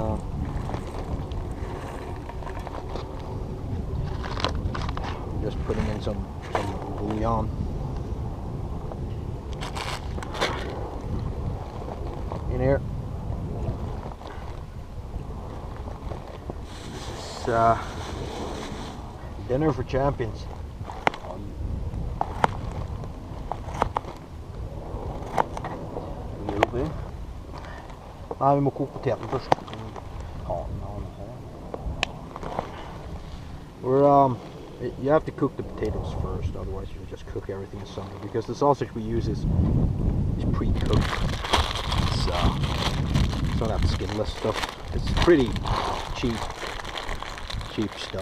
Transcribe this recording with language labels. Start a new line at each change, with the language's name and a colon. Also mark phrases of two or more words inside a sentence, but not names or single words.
English: Just putting in some bouillon. In here. This is dinner for champions.
Norwegian: Nei, vi må koke poteten først.
English: We're You have to cook the potatoes first, otherwise you'll just cook everything asunder. Because the sausage we use is pre-cooked. It's not that skinless stuff. It's pretty cheap stuff.